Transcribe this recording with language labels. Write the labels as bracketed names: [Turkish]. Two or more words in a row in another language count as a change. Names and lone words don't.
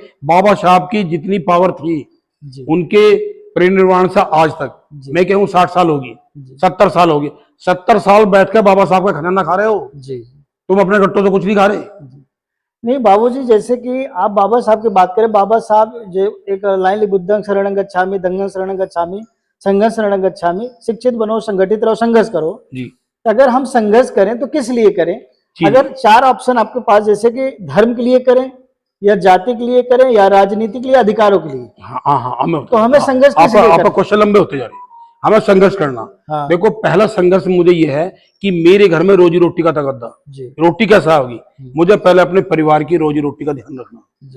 [Hindi] बाबा साहब की जितनी पावर थी उनके परिनिर्वाण से आज तक मैं कहूँ 60 साल होगी, 70 साल होगी, 70 साल बैठकर बाबा साहब का खजाना खा रहे हो जी। तुम अपने गट्टों से कुछ नहीं खा रहे। नहीं बाबूजी, जैसे कि आप बाबा साहब की बात करें, बाबा साहब जो एक लाइन [Pali] बुद्धं शरणं गच्छामि, धम्मं शरणं गच्छामि, [Hindi] संघं शरणं गच्छामि, शिक्षित बनो, संगठित रहो, संघर्ष करो जी। अगर हम संघर्ष करें तो किस लिए करें? अगर 4 ऑप्शन आपके पास, जैसे कि धर्म के लिए करें या जाति के लिए करें या राजनीति के लिए, अधिकारों के लिए, तो हमें संघर्ष आपका क्वेश्चन लंबे होते जा रहे हैं। हमें संघर्ष करना देखो, पहला संघर्ष मुझे ये है कि मेरे घर में रोजी रोटी का तगद्दा, रोटी कैसा होगी, मुझे पहले अपने परिवार की रोजी रोटी का ध्यान रखना।